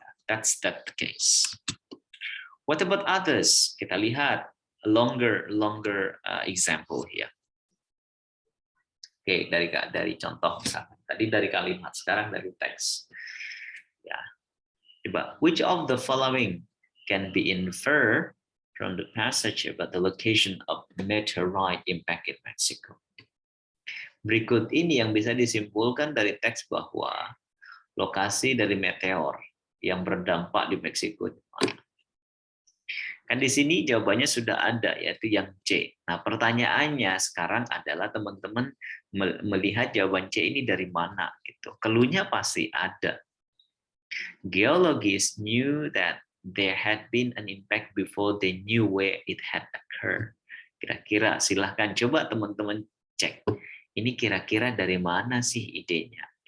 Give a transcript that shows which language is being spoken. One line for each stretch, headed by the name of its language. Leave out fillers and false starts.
English: That's that case. What about others?
Indonesian: Kita lihat
English: a longer example here.
Indonesian: Oke, dari contoh misalkan. Tadi dari kalimat, sekarang dari teks. Ya.
English: Coba, which of the following can be inferred from the passage about the location of meteorite impact in Mexico?
Indonesian: Berikut ini yang bisa disimpulkan dari teks bahwa lokasi dari meteor yang berdampak di Meksiko. Kan di sini jawabannya sudah ada, yaitu yang C. Nah, pertanyaannya sekarang adalah teman-teman melihat jawaban C ini dari mana gitu. Cluenya pasti ada.
English: Geologists knew that there had been an impact before they knew where it had occurred.
Indonesian: Kira-kira silahkan coba teman-teman cek. Ini kira-kira dari mana sih idenya?